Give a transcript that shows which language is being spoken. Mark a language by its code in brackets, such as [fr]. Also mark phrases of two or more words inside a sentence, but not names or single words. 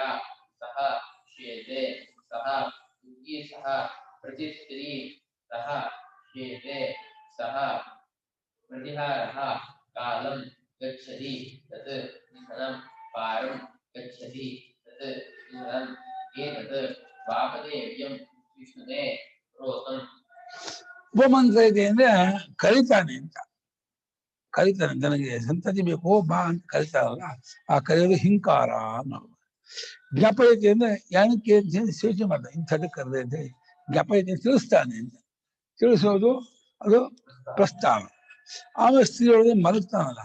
[sa] सः श्येते सः उद्गीतः प्रतिस्त्री सः श्येते सः प्रतिहारः कालं गच्छति तत् निधनं पारं गच्छति तत् निधनम् एतत् वामदेव्यं विष्णुने प्रोतम् [kn] ಉಪಮಂತ್ರಯತೆ ಅಂದ್ರೆ ಕರಿತಾನೆ ಅಂತ ಕರಿತಾನೆ ನನಗೆ ಸಂತತಿ ಬೇಕು ಬಾ ಅಂತ ಕರಿತಾರಲ್ಲ ಆ ಕರೆಯೋದು ಹಿಂಕಾರ ಅನ್ನೋದು ಜ್ಞಾಪಯತೆ ಅಂದ್ರೆ ಏನಕ್ಕೆ ಅಂತ ಹೇಳಿ ಸೂಚನೆ ಮಾಡ್ತಾನೆ ಇಂಥದ್ದು ಕರೆದೆ ಅಂತ ಹೇಳಿ ಜ್ಞಾಪಯತೆ ತಿಳಿಸ್ತಾನೆ ಅಂತ ತಿಳಿಸೋದು ಅದು ಪ್ರಸ್ತಾವ ಆಮೇಲೆ ಸ್ತ್ರೀಯೊಳಗೆ ಮಲಗ್ತಾನಲ್ಲ